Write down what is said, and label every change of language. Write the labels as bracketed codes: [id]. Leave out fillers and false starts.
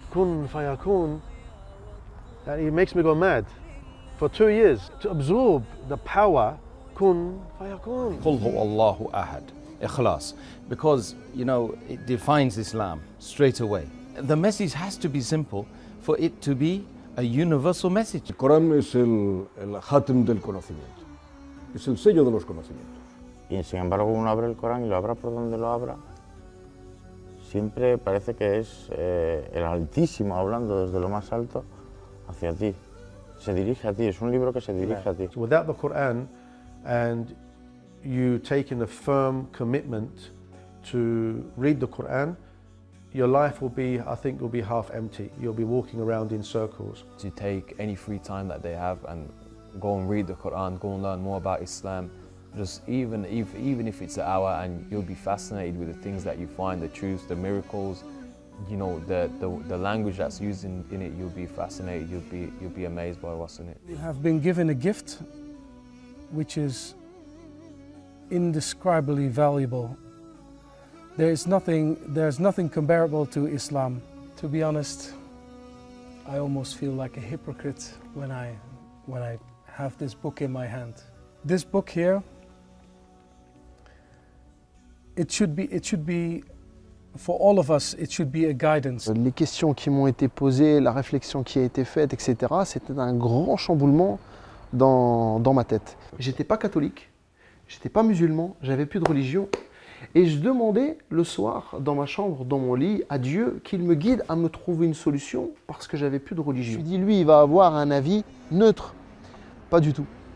[ar] Kun fayakun, [en] it makes me go mad. For 2 years, to absorb the power, [ar] kun fayakun. Qul huwa Allahu ahad, [en] ikhlas, because, you know, it defines Islam straight away. The message has to be simple for it to be a universal message. [es] El Corán es el khatem del conocimiento, es el sello de los conocimientos. Y sin embargo uno abre el Corán y lo abra por donde lo abra, siempre parece que es el Altísimo hablando desde lo más alto hacia ti. Se dirige a ti, es un libro que se dirige a ti. [en] Without the Quran and you taking a firm commitment to read the Quran, your life will be, I think, will be half empty. You'll be walking around in circles. To take any free time that they have and go and read the Quran, go and learn more about Islam, just even if it's an hour, and you'll be fascinated with the things that you find, the truths, the miracles, you know, the language that's used in it. You'll be fascinated. You'll be amazed by what's in it. You have been given a gift which is indescribably valuable. There's nothing comparable to Islam. To be honest, I almost feel like a hypocrite when I have this book in my hand. This book here, it should be for all of us, it should be a guidance. [fr] Les questions qui m'ont été posées, la réflexion qui a été faite, etc., c'était un grand chamboulement dans ma tête. J'étais pas catholique, j'étais pas musulman, j'avais plus de religion. Et je demandais le soir, dans ma chambre, dans mon lit, à Dieu qu'il me guide à me trouver une solution parce que j'avais plus de religion. Je me suis dit, lui, il va avoir un avis neutre. Pas du tout.